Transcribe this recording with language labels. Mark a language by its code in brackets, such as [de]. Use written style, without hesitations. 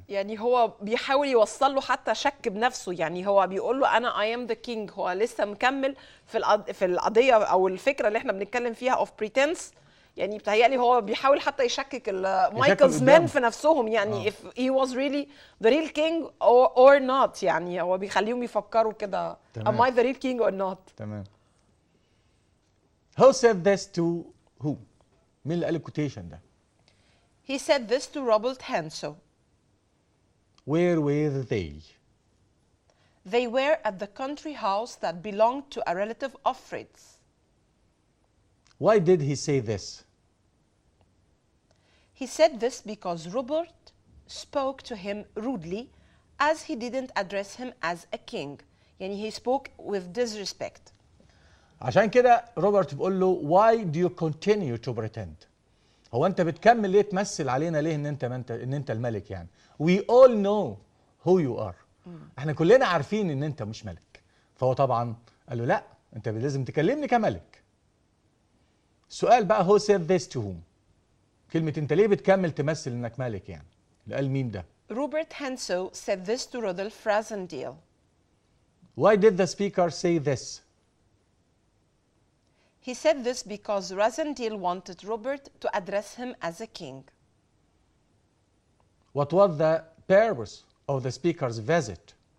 [ar] يعني هو بيحاول يوصل له حتى شك بنفسه، يعني هو بيقول له انا [en] I am the king، [ar] هو لسه مكمل في القضية او الفكرة اللي احنا بنتكلم فيها [en] of pretense، [ar] يعني بتهيألي هو بيحاول حتى يشكك مايكلز مان في نفسهم، يعني [en] if he was really the real king or not، [ar] يعني هو بيخليهم يفكروا كده [en] am I the real king or not. [ar] تمام. [en] Who said this to who؟ [ar] مين اللي قال الكوتيشن ده؟ [en] He said this to Robert Hanso. Where were they? They were at the country house that belonged to a relative of Fritz. Why did he say this? He said this because Robert spoke to him rudely as he didn't address him as a king. يعني he spoke with disrespect. [ar] عشان كده روبرت بيقول له [en] why do you continue to pretend؟ [ar] هو انت بتكمل ليه تمثل علينا ليه ان انت الملك يعني؟ [en] We all know who you are. [ar] احنا كلنا عارفين ان انت مش ملك. فهو طبعا قال له لا، انت لازم تكلمني كملك. السؤال بقى [en] who said this to whom؟ [ar] كلمة انت ليه بتكمل تمثل انك ملك يعني؟ اللي قال مين ده؟ [en] Robert Henso said this to Rudolf Rassendyll. Why did the speaker say this? He said this because Rassendyll wanted Robert to address him as a king. What was the purpose of the speaker's visit?